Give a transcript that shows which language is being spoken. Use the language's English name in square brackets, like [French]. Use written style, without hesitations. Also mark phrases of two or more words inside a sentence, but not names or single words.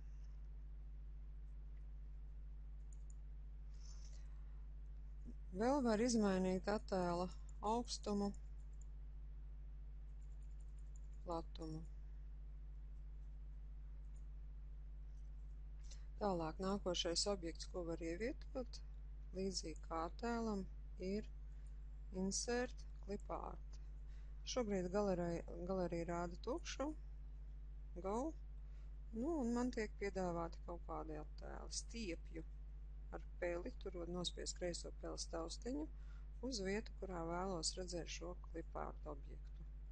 [Latvian] Vēl var izmainīt attēla augstumu, platumu. Tālāk nākošais objekts, ko var ievietot, līdzīgi kā attēlam, ir [English] insert clip art. [Latvian] Šobrīd galerija rāda tukšu, go, un man tiek piedāvāti kaut kādi attēli. Stiepju ar peli, turot nospiest kreiso peles taustiņu uz vietu, kurā vēlos redzēt šo [English] clip art [Latvian] objektu.